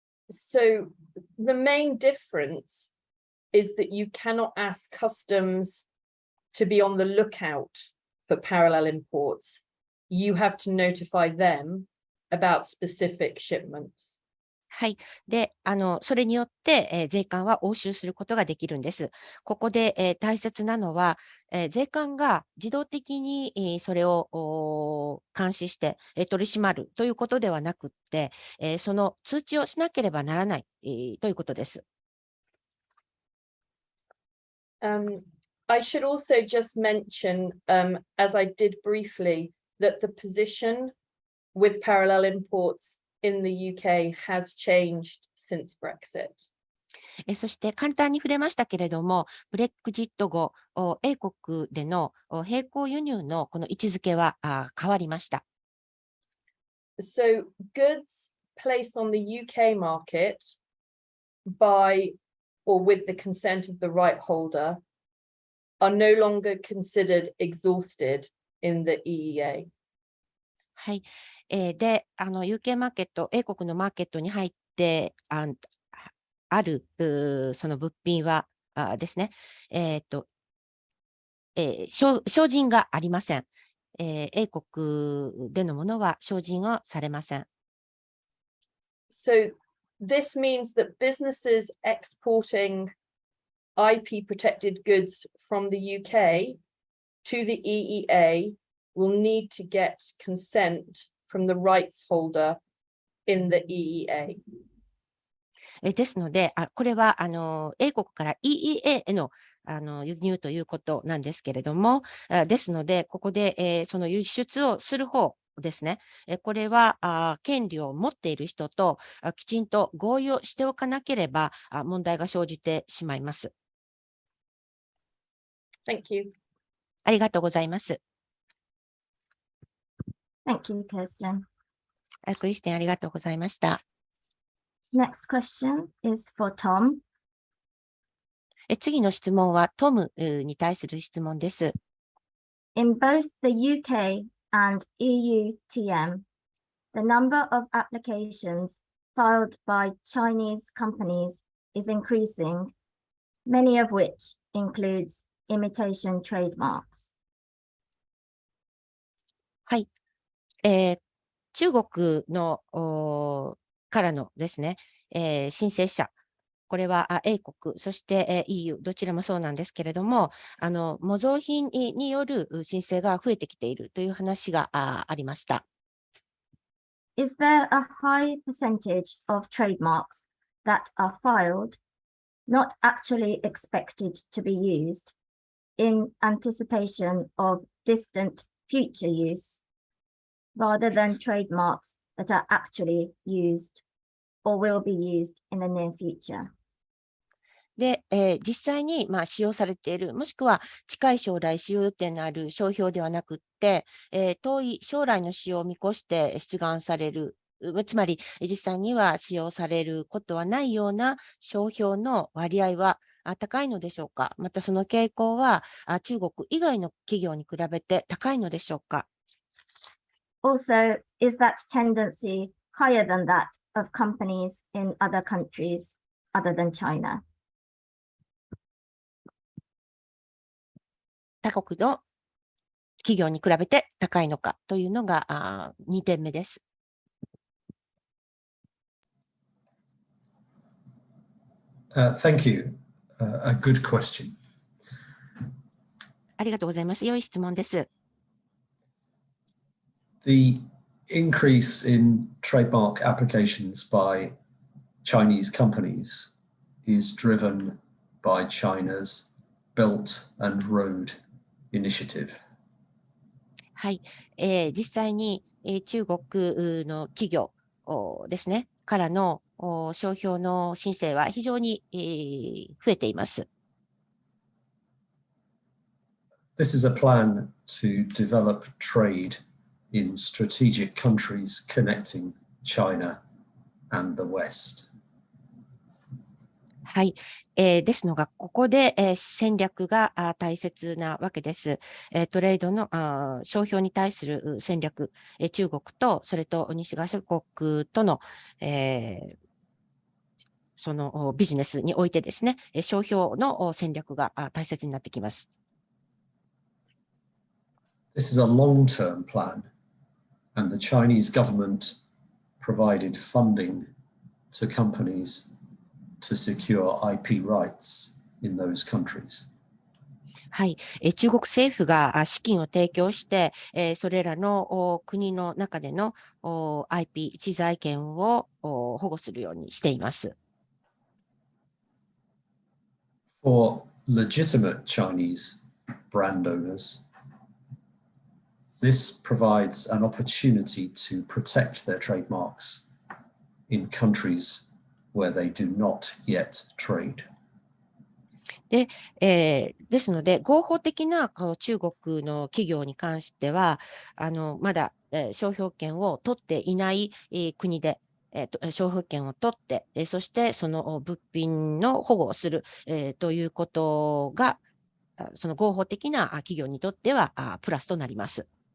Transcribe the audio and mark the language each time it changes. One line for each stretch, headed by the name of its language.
English: So the main difference is that you cannot ask customs to be on the lookout for parallel imports. You have to notify them about specific shipments.
Japanese: はい。で、それによって、税関は押収することができるんです。ここで、大切なのは、税関が自動的に、それを監視して、取り締まるということではなくって、その通知をしなければならない、ということです。
English: I should also just mention, as I did briefly, that the position with parallel imports in the UK has changed since Brexit.
Japanese: そして簡単に触れましたけれども、ブレクジット後、英国での並行輸入のこの位置づけは変わりました。
English: So goods placed on the UK market by or with the consent of the right holder are no longer considered exhausted in the EEA.
Japanese: はい。で、UK マーケット、英国のマーケットに入ってあるその物品はですね、照準がありません。英国でのものは照準はされません。
English: So this means that businesses exporting IP protected goods from the UK to the EEA will need to get consent from the rights holder in the EEA.
Japanese: ですので、これは英国から EEA への輸入ということなんですけれども、ですので、ここで、その輸出をする方ですね、これは権利を持っている人ときちんと合意をしておかなければ問題が生じてしまいます。
English: Thank you.
Japanese: ありがとうございます。
English: Thank you, Kirsten.
Japanese: クリステン、ありがとうございました。
English: Next question is for Tom.
Japanese: 次の質問はトムに対する質問です。
English: In both the UK and EU TM, the number of applications filed by Chinese companies is increasing, many of which includes imitation trademarks.
Japanese: はい。中国のからのですね、申請者、これは英国、そして、EU、どちらもそうなんですけれども、模造品による申請が増えてきているという話がありました。
English: Is there a high percentage of trademarks that are filed, not actually expected to be used, in anticipation of distant future use, rather than trademarks that are actually used or will be used in the near future.
Japanese: で、実際に使用されている、もしくは近い将来使用予定のある商標ではなくって、遠い将来の使用を見越して出願される、つまり実際には使用されることはないような商標の割合は高いのでしょうか。またその傾向は中国以外の企業に比べて高いのでしょうか。
English: Also, is that tendency higher than that of companies in other countries other than China?
Japanese: 他国の企業に比べて高いのかというのが2点目です。
English: Thank you. A good question.
Japanese: ありがとうございます。良い質問です。
English: The increase in trademark applications by Chinese companies is driven by China's Belt and Road Initiative.
Japanese: はい、実際に、中国の企業ですね、からの商標の申請は非常に、増えています。
English: This is a plan to develop trade in strategic countries connecting China and the West.
Japanese: はい、ですのが、ここで、戦略が大切なわけです。トレードの商標に対する戦略、中国とそれと西側諸国との、そのビジネスにおいてですね、商標の戦略が大切になってきます。
English: This is a long-term plan, and the Chinese government provided funding to companies to secure IP rights in those countries.
Japanese: はい、中国政府が資金を提供して、それらの国の中での IP 知財権を保護するようにしています。
English: For legitimate Chinese brand owners, this provides an opportunity to protect their trademarks in countries where they do not yet trade.
Japanese: で、ですので、合法的な中国の企業に関しては、まだ、商標権を取っていない、国で、商標権を取って、そしてその物品の保護をする、ということが、その合法的な企業にとってはプラスとなります。